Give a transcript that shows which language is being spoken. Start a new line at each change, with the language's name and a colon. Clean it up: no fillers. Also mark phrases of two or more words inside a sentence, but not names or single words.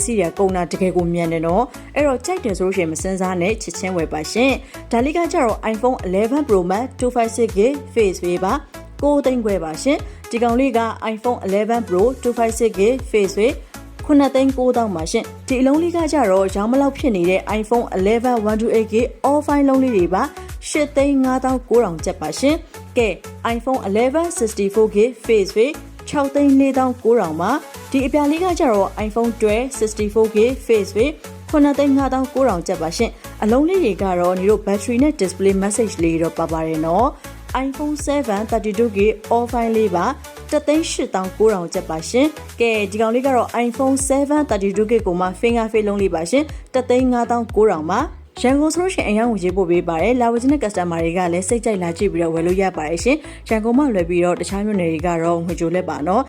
Burmese: ည်းတွေကုန်တာတကယ်ကိုမြန်တယ်နော်အဲ့တော့ကြိုက်တယ်ဆိုလို့ရှိရင်မစင်စားနဲ့ချစ်ချင်းဝယ်ပါရှင်ဒါလေးကကြတော့ iPhone 11 Pro Max 256GB Face ပဲပါ6သိန်းခွဲပါ ရှင်ဒီကောင်လေးက iPhone 11 Pro 256GB Face ပဲ9,900,000ပါရှင်ဒီအလုံးလေးကကြတော့ရောင်းမလောက်ဖြစ်နေတဲ့ iPhone 11 128GB
English: all fine
Burmese: လုံးလေးတွေပါ8,59,900ကျပ်ပါရှင်ကဲ iPhone 11 64GB Face ပဲ6,4,900ပါဒီအပြာလေးကကြတော့ iPhone 12 64GB Face ပဲ9,59,900ကျပ်ပါရှင်အလုံးလေးတွေကတော့ညီတို့ battery နဲ့
English: display message
Burmese: လေးတော့ပါပါတယ်နော် iPhone 7 32GB
English: all fine
Burmese: လေးပါ1,8,900ကျပ်ပါရှင်ကဲဒီကောင်လေးကတော့ iPhone 7 32GB ကိုမှ
English: finger face
Burmese: လုံးလေးပါရှင်1,5,900ပါရန်ကုန်ဆိုလို့ရှိရင်အရင်ဝင်ရေးပို့ပေးပါတယ်လာဝချင်းတဲ့ customer တွေကလည်းစိတ်ကြိုက်လာကြည့်ပြီးတော့ဝယ်လို့ရပါတယ်ရှင်ရန်ကုန်မှလွယ်ပြီးတော့တခြားမြို့နယ်တွေကတော့ငွေကြိုလက်ပါနော်